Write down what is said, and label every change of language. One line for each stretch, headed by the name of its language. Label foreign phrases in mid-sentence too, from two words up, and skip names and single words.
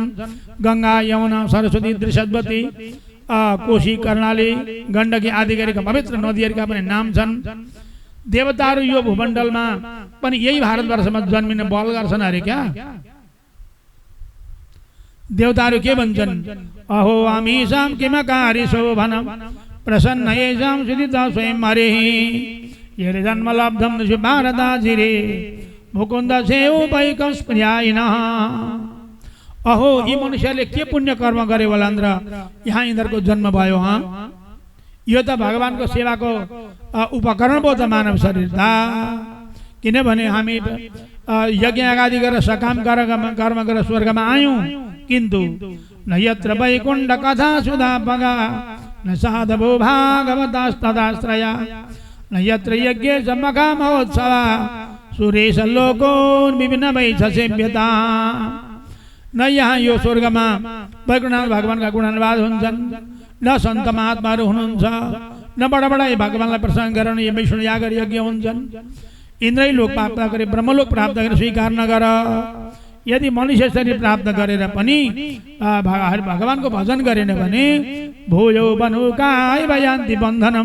Nepali: गङ्गा, यमुना, सरस्वती, त्रिशतवती, कोशी, कर्णाली, गण्डकी आदि गरेका पवित्र नदीहरूका पनि नाम छन्। देवताहरू यो भूमण्डलमा पनि यही भारतवर्षमा जन्मिने बल गर्छन् अरे क्या। देवताहरू के भन्छन्?
Sanskrit: अहो आमीसाम किमकारी शोभन प्रसन्न येषां सुदिता स्वयं हरिः येरे जन्म लब्धं भारताजिरे मुकुन्द सेवोपैकस्प्रियायिनः।
Nepali: अहो यी मनुष्यले के पुण्य कर्म गरे होला र यहाँ यिनीहरूको जन्म भयो। यो त भगवानको सेवाको उपकरण पो त मानव शरीर था। किनभने हामी यज्ञ आदि गरेर सकाम कर्म गरेर स्वर्गमा आयौँ,
Sanskrit: किन्तु न यत्र वैकुण्ठ कथा सुधा पगा न साधवो भागवतास्तदाश्रया न यत्र यज्ञ मखा महोत्सवा सुरेश लोको विभिन्न वैछ सेव्यता।
Nepali: न यहाँ यो स्वर्गमा वैकुण्ठनाथ भगवानका गुणानुवाद हुन्छन्, न सन्त महात्माहरू हुनुहुन्छ, न बडा बडा भगवानलाई प्रसन्न गराउने विष्णु याग यज्ञ हुन्छन्। इन्द्रै लोक प्राप्त गरे, ब्रह्मलोक प्राप्त गरे स्वीकार नगर। यदि मनुष्य शरीर प्राप्त गरेर पनि भगवानको भजन गरेन भने
Sanskrit: भोजो बनुकाय भयान्ति बन्धनम।